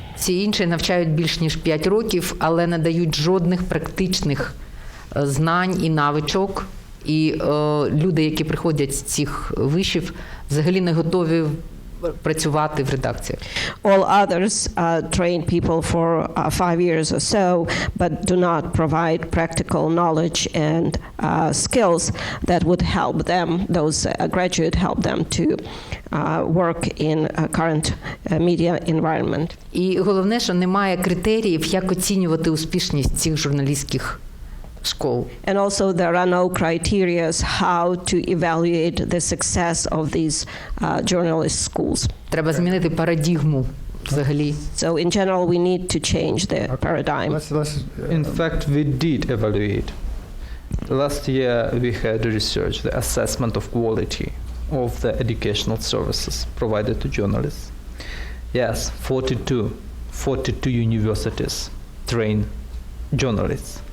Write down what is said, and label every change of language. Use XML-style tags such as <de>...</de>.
<uk>Ці інші навчають більш ніж 5 років, але не дають жодних практичних знань і навичок. І люди, які приходять з цих вишів, взагалі не готові працювати в редакціях.</uk> <en>All others train people for 5 years or so, but do not provide practical knowledge and skills that would help them, those graduate help them to work in a current media environment.</en> <uk>І головне, що немає критеріїв, як оцінювати успішність цих журналістських школ.</uk> <en>And also there are no criteria how to evaluate the success of these journalist schools.</en> <uk>Треба змінити парадигму взагалі.</uk> <en>So in general we need to change the paradigm. In fact, we did evaluate. Last year we had research, the assessment of quality of the educational services provided to journalists. Yes, 42 universities train journalists.</en>